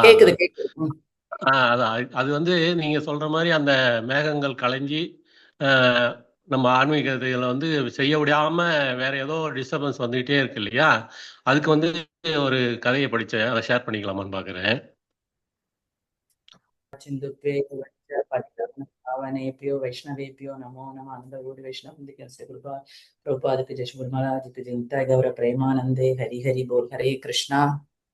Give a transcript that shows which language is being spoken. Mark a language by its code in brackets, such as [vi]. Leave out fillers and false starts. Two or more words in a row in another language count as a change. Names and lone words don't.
[ta] கேக்குது கேக்குது. அது வந்து நீங்க சொல்ற மாதிரி அந்த மேகங்கள் கலைஞ்சி நம்ம ஆன்மீகத்துல வந்து செய்ய விடாம வேற ஏதோ டிஸ்டர்பன்ஸ் வந்துகிட்டே இருக்கு இல்லையா? அதுக்கு வந்து ஒரு கதையை படிச்சேன், அதை ஷேர் பண்ணிக்கலாமான்னு பாக்குறேன். [sa] पावनेभ्यो वैष्णवेभ्यो नमो नमः आनंद वैष्णव कृपा प्रभुपाद जय महाराज जय गौर प्रेमानंदे हरि हरि बोल। हरे कृष्णा।